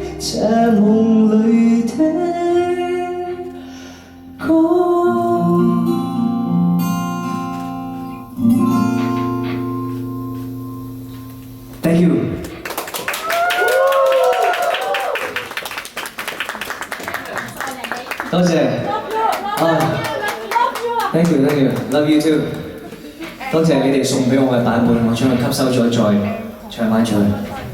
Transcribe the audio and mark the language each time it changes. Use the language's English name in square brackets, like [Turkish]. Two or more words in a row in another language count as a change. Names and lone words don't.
[Cantonese] 這夢裏的歌。 [English] Thank you。 [Cantonese] 多謝。 [English] Thank you，Thank you，Love you too。 [Cantonese] 多謝你哋送俾我嘅版本，我將佢吸收咗再唱翻出去。